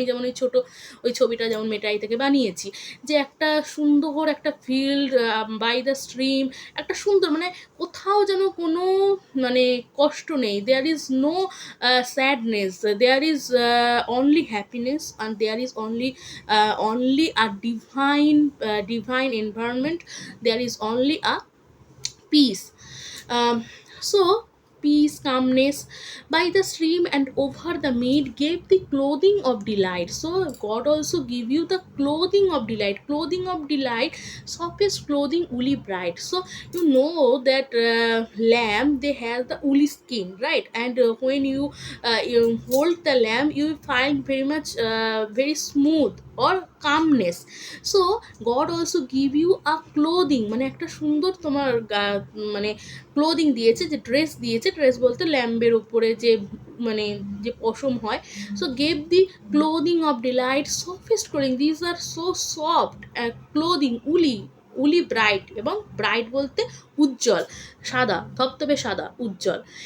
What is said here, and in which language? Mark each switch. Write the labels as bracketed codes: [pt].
[bn] আমি যেমন ওই ছবিটা যেমন মেটাই থেকে বানিয়েছি, যে একটা সুন্দর একটা ফিল্ড বাই দ্য স্ট্রিম, একটা সুন্দর, মানে কোথাও যেন কোনো মানে কষ্ট নেই, [en] There is no sadness, there is only happiness, and there is only a divine environment, there is only a peace. So peace, calmness by the stream and over the mead gave the clothing of delight. So god also give you the clothing of delight, clothing of delight, softest clothing, woolly bright. So you know that lamb, they have the woolly skin, right, and when you hold the lamb, you find very much very smooth or calmness. So god also give you a clothing, [bn] মানে একটা সুন্দর তোমার মানে clothing দিয়েছে, যে dress দিয়েছে, dress বলতে ল্যাম্বের উপরে যে মানে যে পশম হয়। [en] so gave the clothing of delight, softest clothing, these are so soft clothing, woolly bright, [bn] এবং ব্রাইট বলতে উজ্জ্বল, সাদা, ধবধবে সাদা, উজ্জ্বল।